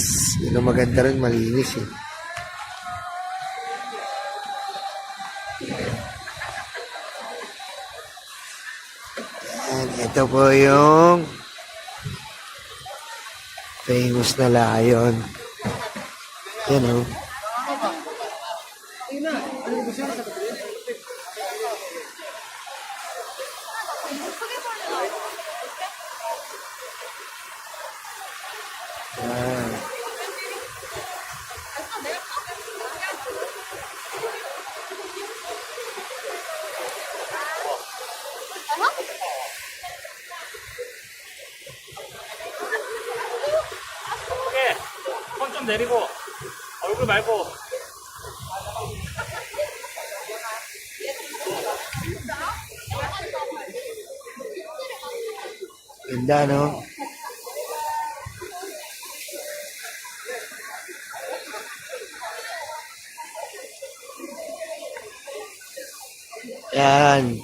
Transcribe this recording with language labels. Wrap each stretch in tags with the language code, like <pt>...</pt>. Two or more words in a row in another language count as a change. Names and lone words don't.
<tl>Yung maganda rin, malinis eh. Yan, ito po yung famous na lion. Yan, oh. Yan.</tl> <ko>오케이. 손 좀 내리고 얼굴 말고.</ko> <tl>Ganda, no? Yan.</tl>